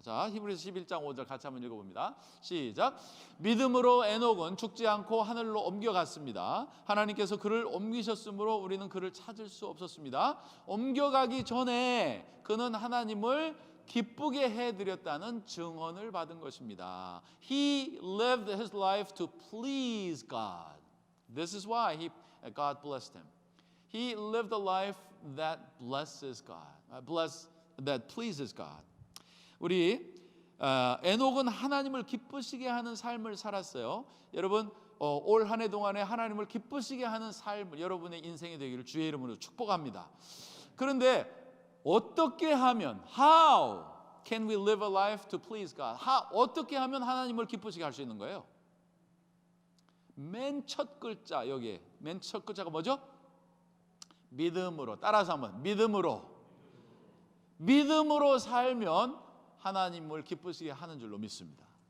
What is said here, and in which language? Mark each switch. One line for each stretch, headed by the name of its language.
Korean: 자, 히브리서 11장 5절 같이 한번 읽어봅니다. 시작. 믿음으로 에녹은 죽지 않고 하늘로 옮겨갔습니다. 하나님께서 그를 옮기셨으므로 우리는 그를 찾을 수 없었습니다. 옮겨가기 전에 그는 하나님을 기쁘게 해드렸다는 증언을 받은 것입니다.
English: He lived his life to please God. This is why God blessed him. He lived a life that blesses God, that pleases God.
Korean: 우리 에녹은 하나님을 기쁘시게 하는 삶을 살았어요. 여러분 올 한 해 동안에 하나님을 기쁘시게 하는 삶을 여러분의 인생이 되기를 주의 이름으로 축복합니다. 그런데 어떻게 하면
English: How can we live a life to please God?
Korean: 어떻게 하면 하나님을 기쁘시게 할 수 있는 거예요? 맨 첫 글자 여기에 맨 첫 글자가 뭐죠? 믿음으로. 따라서 한번 믿음으로 살면 하나님을 기쁘시게 하는 줄로 믿습니다.